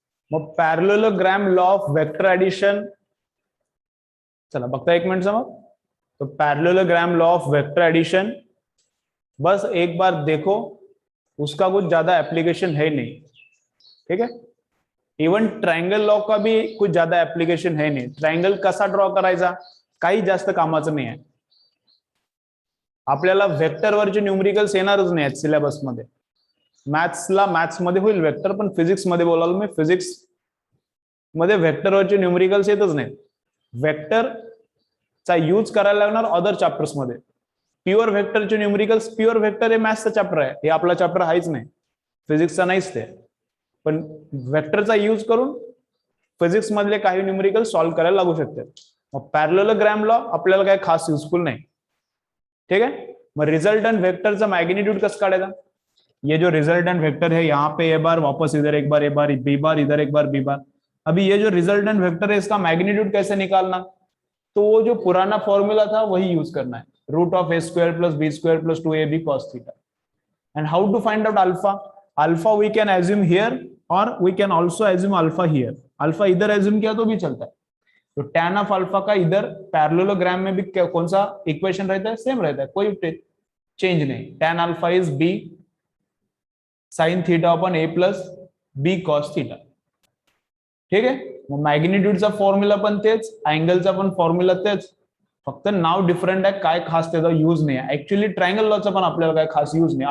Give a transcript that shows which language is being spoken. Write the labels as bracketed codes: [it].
[mr] मग parallelogram law of vector addition, चला बघता एक मिनट समझ. [hi] तो parallelogram law of vector addition बस एक बार देखो, उसका कुछ ज्यादा एप्लीकेशन है नहीं. ठीक है, इवन ट्रायंगल लॉ का भी कुछ ज्यादा एप्लीकेशन है नहीं. [mr] ट्रायंगल कसा ड्रॉ करायचा काही जास्त कामाचं नाही आहे. आपल्याला वेक्टरवरचे न्यूमरिकल्स येणारच नाही आहेत सिलेबस मध्ये. मॅथ्सला मॅथ्स मध्ये होईल वेक्टर, पण फिजिक्स मध्ये बोलाल मी, फिजिक्स मध्ये वेक्टरवरचे न्यूमरिकल्स येतच नाहीत. वेक्टरचा यूज करायला लागणार अदर चॅप्टर्स मध्ये. प्युअर वेक्टरचे न्यूमरिकल्स, प्युअर वेक्टर हे मॅथ्सचा चॅप्टर आहे, हे आपला चॅप्टर आहेच नाही, फिजिक्सचा नाहीच ते. पण वेक्टरचा यूज करून फिजिक्स मधले काही न्यूमरिकल सॉल्व्ह करायला लागू शकते. मग पॅरेललोग्राम लॉ आपल्याला काही खास युजफुल नाही. ठीक है, मग रिजल्टंट वेक्टरचा मैग्नीट्यूड कसं काढायचा. [hi] ये जो रिजल्टेंट वेक्टर है यहाँ पे ए बार, वापस इधर एक बार ए बार बी बार, इधर एक बार बी बार. अभी ये जो रिजल्टेंट वेक्टर है इसका मैग्नीट्यूड कैसे निकालना, तो वो जो पुराना फॉर्मूला था वही यूज करना है, [en] Root of a square plus b square plus 2ab cos थीटा. And how to find out alpha. Alpha we can assume here और we can also assume alpha here. [hi] Alpha इधर assume किया तो भी चलता है. तो tan ऑफ अल्फा का इधर पैरेललोग्राम में भी कौन सा इक्वेशन रहता है, सेम रहता है, कोई चेंज नहीं. [en] tan alpha is b sin थीटा upon a plus b cos थीटा. ठीक है, [mr] मॅग्निट्यूडचा फॉर्म्युला पण तेच, अँगलचा पण फॉर्म्युला तेच, फक्त नाव डिफरंट आहे. काय खास त्याचा यूज नाही आहे. ऍक्च्युअली ट्रायंगल लॉचा पण आपल्याला काय खास यूज नाही.